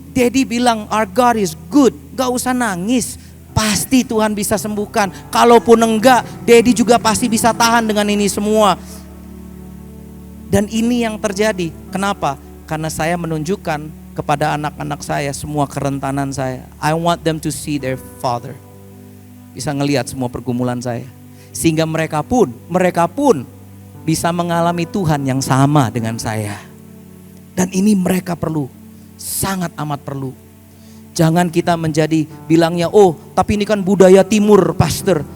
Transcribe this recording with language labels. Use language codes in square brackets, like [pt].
[id] Daddy bilang [en] our God is good. [id] Gak usah nangis. Pasti Tuhan bisa sembuhkan. Kalaupun enggak, Daddy juga pasti bisa tahan dengan ini semua. Dan ini yang terjadi. Kenapa? Karena saya menunjukkan kepada anak-anak saya, semua kerentanan saya. [en] I want them to see their father. [id] Bisa ngelihat semua pergumulan saya. Sehingga mereka pun bisa mengalami Tuhan yang sama dengan saya. Dan ini mereka perlu, sangat amat perlu. Jangan kita menjadi bilangnya, oh tapi ini kan budaya timur pastor.